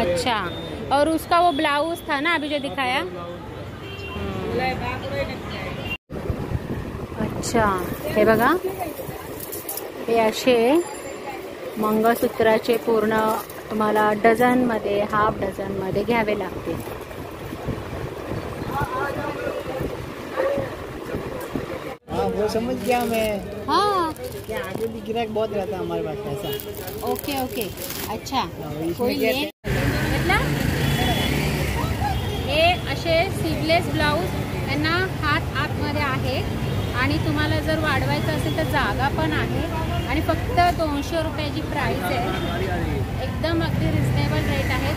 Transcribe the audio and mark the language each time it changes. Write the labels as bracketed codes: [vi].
[hi] अच्छा, और उसका वो ब्लाउज था ना अभी जो दिखाया. [mr] अच्छा, हे बघा, हे असे मंगळसूत्राचे पूर्ण तुम्हाला डझनमध्ये, हाफ डझनमध्ये घ्यावे लागतील. [hi] हाँ, वो समझ गया मैं. हाँ, क्या आगे भी गिराक बहुत रहता है हमारे पास ऐसा. Okay okay. अच्छा, इसमें कोई क्या [mr] ये हे असे स्लीवलेस ब्लाऊज, त्यांना हात आतमध्ये आहे आणि तुम्हाला जर वाढवायचं असेल तर जागा पण आहे. आणि फक्त 200 रुपयाची प्राइस आहे. एकदम अगदी रिजनेबल रेट आहे.